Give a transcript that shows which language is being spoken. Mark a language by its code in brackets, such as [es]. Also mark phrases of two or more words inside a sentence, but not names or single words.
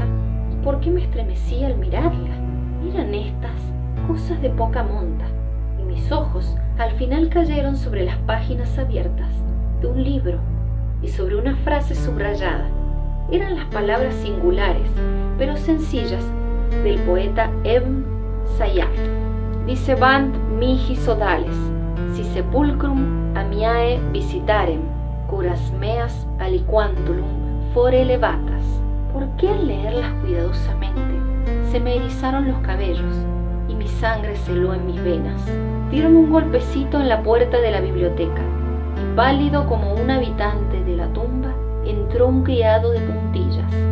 [es] ¿Y por qué me estremecía al mirarla? Eran estas cosas de poca monta, y mis ojos al final cayeron sobre las páginas abiertas de un libro y sobre una frase subrayada. Eran las palabras singulares, pero sencillas, del poeta Ebn Zayat. [la] Dicebant mihi sodales, si sepulcrum amiae visitarem, curas meas aliquantulum fore levatas. [es] ¿Por qué al leerlas cuidadosamente se me erizaron los cabellos y mi sangre se heló en mis venas? Dieron un golpecito en la puerta de la biblioteca, y pálido como un habitante de la tumba, entró un criado de puntillas.